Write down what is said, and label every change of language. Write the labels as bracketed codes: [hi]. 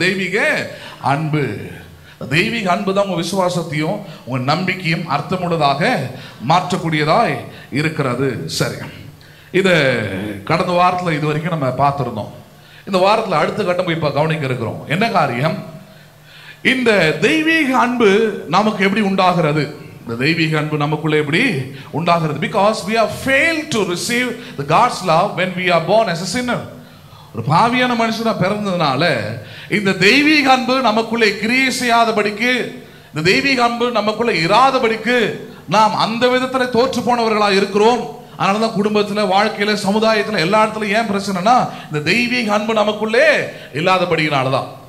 [ta] தெய்வீக அன்பு. தெய்வீக அன்பு தான் உங்க விசுவாசத்தையும் உங்க நம்பிக்கையும் அர்த்தமுள்ளதாக மாற்றக்கூடியதாய் இருக்கிறது. சரி, இதை கடந்த வாரத்தில் இது வரைக்கும் நம்ம பார்த்துருந்தோம். இந்த வாரத்தில் அடுத்த கட்டம் போய் கவனிக்க இருக்கிறோம். என்ன காரியம்? இந்த தெய்வீக அன்பு நமக்கு எப்படி உண்டாகிறது? இந்த தெய்வீக அன்பு நமக்குள்ளே எப்படி உண்டாகிறது? [en] Because we have failed to receive the God's love when we are born as a sinner. [ta] ஒரு பாவியான மனுஷனா பிறந்ததுனால இந்த தெய்வீக அன்பு நமக்குள்ளே கிரியை செய்யாதபடிக்கு, இந்த தெய்வீக அன்பு நமக்குள்ள இராதபடிக்கு நாம் அந்த விதத்துல தோற்று போனவர்களா இருக்கிறோம். அதனாலதான் குடும்பத்துல, வாழ்க்கையில, சமுதாயத்துல எல்லா இடத்துலயும் ஏன் பிரச்சனைனா இந்த தெய்வீக அன்பு நமக்குள்ளே இல்லாதபடினாலதான்.